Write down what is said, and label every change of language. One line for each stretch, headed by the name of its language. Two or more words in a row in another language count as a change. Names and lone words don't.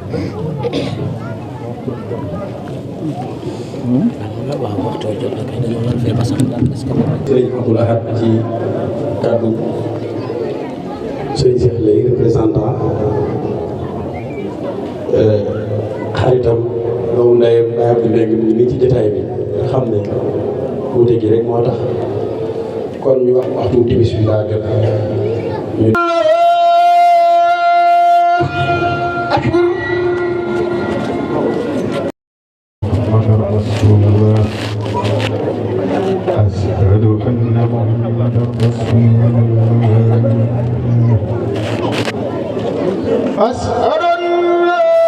Wolof: sëriñ Abdoul Ahad ci kàddu sëriñ Cheikh lay représentant xaritam doomu ndeyam ndeyam di léegi mu ngi ci jotaay bi nga xam ne wuute gi rek moo tax kon ñu wax waxtu timis bi daa jot ñu
Arabic: أشهد أن محمدا رسول الله أشهد أن لا